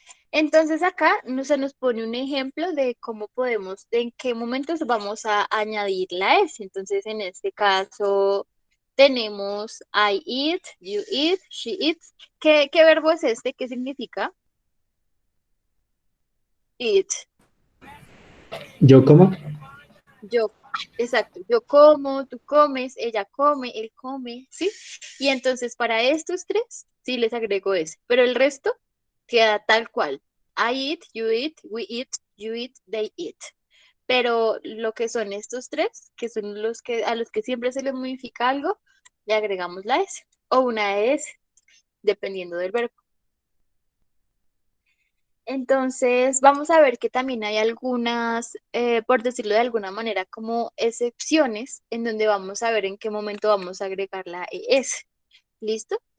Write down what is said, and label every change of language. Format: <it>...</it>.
<es>Entonces acá se nos pone un ejemplo de cómo en qué momentos vamos a añadir la S. Entonces en este caso tenemos</es> <en>I eat, you eat, she eats.</en> <es>¿Qué verbo es este? ¿Qué significa?</es> <en>Eat.</en> <es>¿Yo cómo? Yo, exacto, yo como, tú comes, ella come, él come, ¿sí? Y entonces para estos tres, sí les agrego ese, pero el resto queda tal cual.</es> <en>I eat, you eat, we eat, you eat, they eat.</en> <es>Pero lo que son estos tres, que son los que a los que siempre se les modifica algo, le agregamos la S o una S, dependiendo del verbo. Entonces, vamos a ver que también hay algunas, por decirlo de alguna manera, como excepciones en donde vamos a ver en qué momento vamos a agregar la ES. ¿Listo?</es>